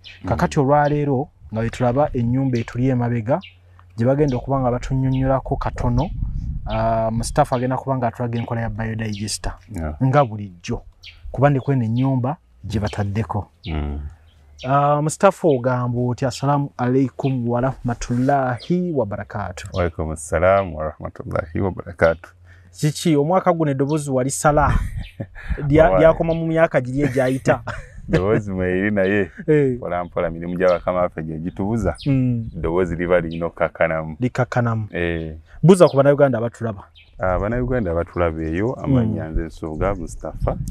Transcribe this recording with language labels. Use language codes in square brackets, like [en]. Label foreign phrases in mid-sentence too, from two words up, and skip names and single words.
[lg] Kakati olwaleero nga we tulaba ennyumba etuli emabega gye bagenda okuba nga batunnyonnyolako katono. Mustafa agenda kuba nga atulaga enkola ya biodigester nga bulijjo kuba ndi kweno ennyumba gye bataddeko. Mustafa ogamba oti [ar] السلام عليكم ورحمة الله وبركاته. وعليكم السلام ورحمة الله وبركاته. [lg] Kiki omwaka guno eddoboozi wali sala lyakoma mu myaka giri egyayita? Eddoboozi mweri naye mpola mpola mirimu gya bakama baffe gye gitubuza eddoboozi liba lirina okukakkanamu. Likkakkanamu. Buuza ku Bannayuganda abatulaba. Bannayuganda abatulaba eyo amannya nze Nsonga Mustafa.